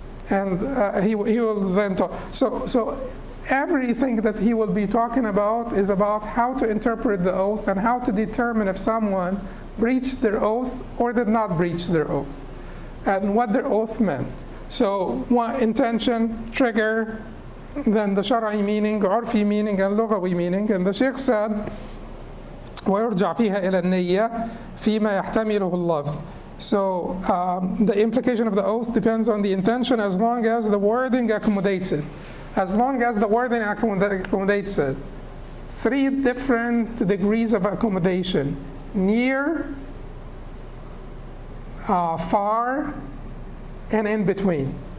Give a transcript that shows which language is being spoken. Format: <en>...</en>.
<en>And he will then talk. So everything that he will be talking about is about how to interpret the oath and how to determine if someone breached their oath or did not breach their oath, and what their oath meant. So one, intention, trigger, then the Shar'i meaning, Urfi meaning, and Lughawi meaning. And the Sheikh said,</en> <ar>وَيُرْجَعْ فِيهَا إِلَى النِّيَّةِ فِيمَا يَحْتَمِلُهُ اللَّفْظ.</ar> <en>So the implication of the oath depends on the intention as long as the wording accommodates it. As long as the wording accommodates it. 3 different degrees of accommodation: near, far, and in between.</en>